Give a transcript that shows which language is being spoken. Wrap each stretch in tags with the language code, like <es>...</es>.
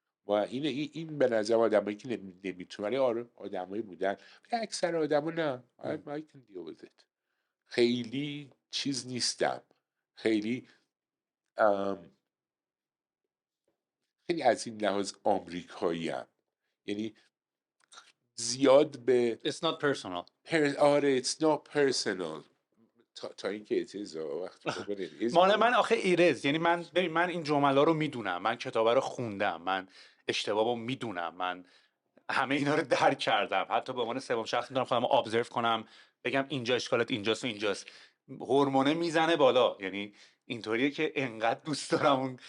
<fa>و این به نظر آدمایی که نمیتونن، ولی آره آدمایی بودن، ولی اکثر آدما نه</fa> <en>I can deal with it.</en> <fa>خیلی چیز نیستم، خیلی خیلی از این لحاظ آمریکایی هم. یعنی زیاد به</fa> <en>It's not personal.</en> <fa>آره</fa> <en>it's not personal</en> <fa>تا اینکه</fa> <en>it is</en> <fa>وقتی موقع</fa> <en>it is</en> <fa>مال من آخه ایرز، یعنی من ببین من این جمله رو میدونم، من کتابه رو خوندم، من اشتباهمو میدونم، من همه اینا رو درک کردم، حتی به عنوان سوم شخص میتونم خودم رو ابزرو کنم بگم اینجا اشکالات اینجاست و اینجاست. هورمونه میزنه بالا، یعنی اینطوریه که انقدر دوست دارم اون</fa>